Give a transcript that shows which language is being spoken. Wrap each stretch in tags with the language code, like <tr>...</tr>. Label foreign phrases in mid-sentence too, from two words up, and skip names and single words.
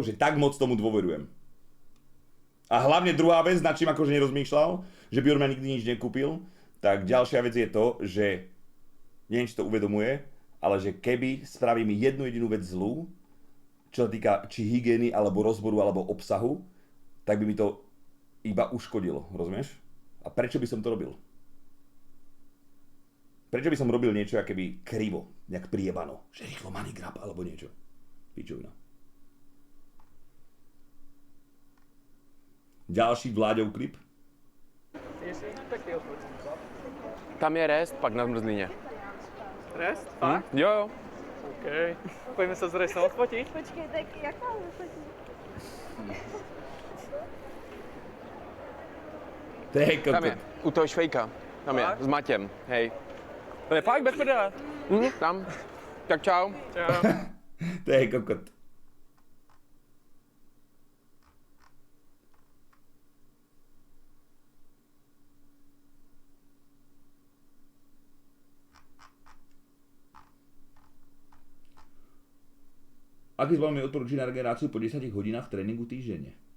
<sk>Že tak moc tomu dôverujem. A hlavne druhá vec, nad čím akože nerozmýšľal, že by on ma nikdy nič nekúpil, tak ďalšia vec je to, že neviem, či to uvedomuje, ale že keby spravím jednu jedinú vec zlú, čo sa týka či hygieny, alebo rozboru, alebo obsahu, tak by mi to iba uškodilo, rozumieš? A prečo by som to robil? Prečo by som robil niečo akoby krivo, nejak priebano, že rýchlo</sk> <en>money grab,</en> <sk>alebo niečo. Pičovina. Ďalší Vláďov klip.</sk> <cs>Tam je rest, pak na zmrzlině. Rest? Fakt? Jo, jo. OK. Pojďme se z resta odfotit. Počkej, tak jak mám vyfotit? To je Tam je, u toho švejka. Tam je, Fakt? s Matěm, hej. To je fakt bez prdele. Tam. Tak čau. Čau. To je kokot.</cs> <sk>Aký z mi odporúči na regeneráciu po 10 hodinách tréningu týždenne?</sk>